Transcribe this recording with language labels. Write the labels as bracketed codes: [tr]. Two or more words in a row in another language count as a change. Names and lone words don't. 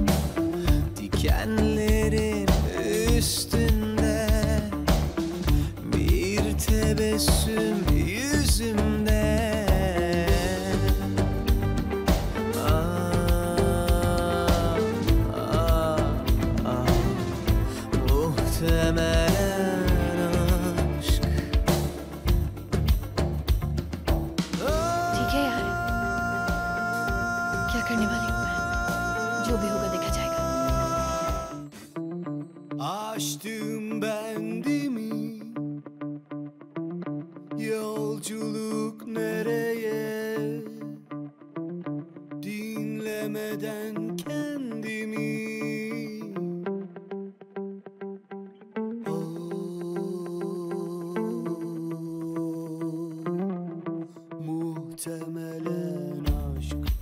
[tr] Dikenlerin üstünde bir tebessüm yüzümde. Muhtemelen aşk. [hi] ठीक है यार, क्या करने वाली हूँ मैं? जो भी होगा देखा जाएगा। [tr] Açtım bendimi. Yolculuk nereye? Dinlemeden kendimi. Muhtemelen aşk.